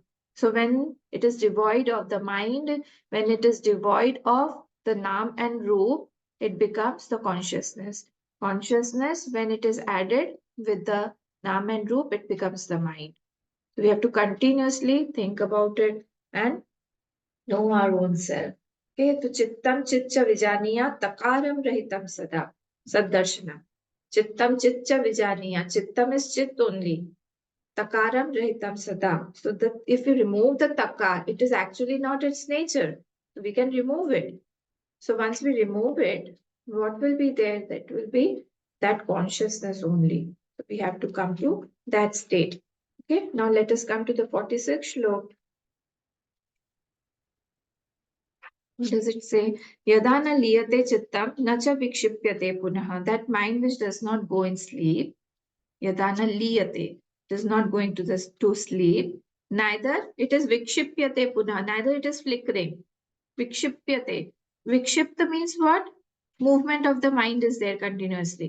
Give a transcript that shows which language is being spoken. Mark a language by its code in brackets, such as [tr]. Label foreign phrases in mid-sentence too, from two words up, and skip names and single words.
[en] So when it is devoid of the mind, when it is devoid of the nam and roop, it becomes the consciousness. Consciousness, when it is added with the nam and roop, it becomes the mind. So we have to continuously think about it and know our own self. [sa] Okay, तो चित्तं चिच्च विजानीया तकारं रहितं सदा सद्दर्शन. चित्तं चिच्च विजानीया. [en] Chittam is chit only. [sa] तकारं रहितं सदा. [en] So that if you remove the takar, it is actually not its nature. So we can remove it. So once we remove it, what will be there? That will be that consciousness only. So we have to come to that state. Okay, now let us come to the 46th shlok. What does it say? [sa] यदाना लीयते चित्तं नच विक्षिप्यते पुनः. [en] That mind which does not go in sleep, [sa] यदाना लीयते, [en] does not go into this to sleep, neither it is [sa] विक्षिप्यते पुनः, [en] neither it is flickering. Vikshipyate. Vikshipta means what? Movement of the mind is there continuously.